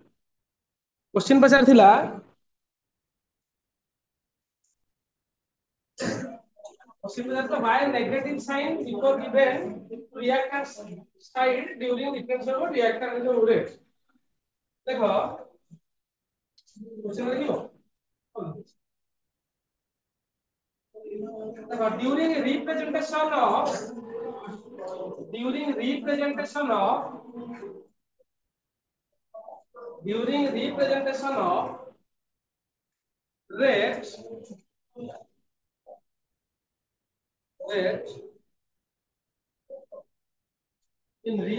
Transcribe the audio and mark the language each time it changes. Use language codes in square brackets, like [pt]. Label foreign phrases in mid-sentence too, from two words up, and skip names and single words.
[en] why negative sign before given reactants side during differential of reactant rate [hi] देखो क्वेश्चन देखियो देखो [en] during representation of rate in